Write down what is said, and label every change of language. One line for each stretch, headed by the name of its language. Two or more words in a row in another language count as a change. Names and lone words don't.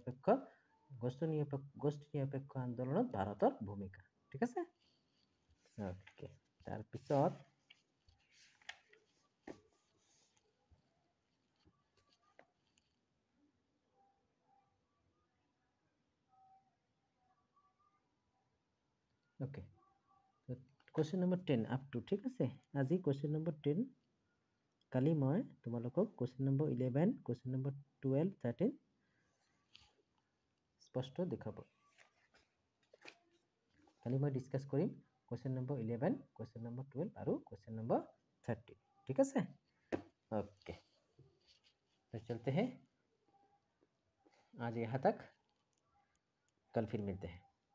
Assamese: নিৰপেক্ষ আন্দোলনত ভাৰতৰ ভূমিকা ঠিক আছে ওকে তাৰ পিছত ওকে
English: question number 10 up to
Assamese: ঠিক আছে আজি
English: question number 10
Assamese: কালি মই তোমালোকক
English: question number 11 question number 12 13
Assamese: স্পষ্ট দেখাব কালি মই ডিসকাস কৰিম
English: question number 11 question number 12
Assamese: আৰু
English: question number 13
Assamese: ঠিক আছে
Hindi: ओके तो चलते हैं आज यहाँ तक कल फिर मिलते हैं